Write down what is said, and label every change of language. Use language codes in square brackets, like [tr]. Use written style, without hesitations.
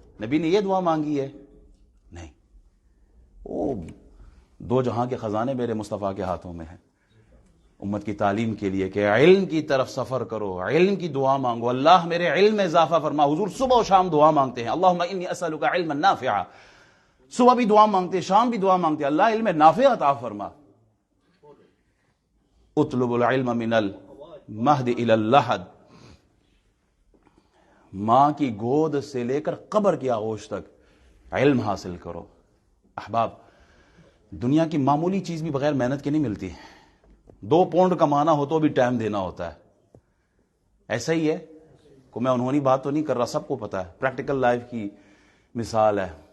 [ur] نبی نے یہ دعا مانگی ہے؟ نہیں. او دو جہاں کے خزانے میرے مصطفیٰ کے ہاتھوں میں ہیں، امت کی تعلیم کے لیے کہ علم کی طرف سفر کرو، علم کی دعا مانگو، اللہ میرے علم میں اضافہ فرما. حضور صبح و شام دعا مانگتے ہیں، [ar] اللہم انی اسألک علما نافعا. [ur] صبح بھی دعا مانگتے ہیں، شام بھی دعا مانگتے ہیں، اللہ علم نافع عطا فرما. [ar] اطلب العلم من المہد الی اللحد. [ur] ماں کی گود سے لے کر قبر کی آغوش تک علم حاصل کرو. احباب دنیا کی معمولی چیز بھی بغیر محنت کے نہیں ملتی. 2 پونڈ کمانا ہو تو بھی ٹائم دینا ہوتا ہے. ایسا ہی ہے کو میں انہوں نے بات تو نہیں کر رہا، سب کو پتا ہے، پریکٹیکل لائف کی مثال ہے.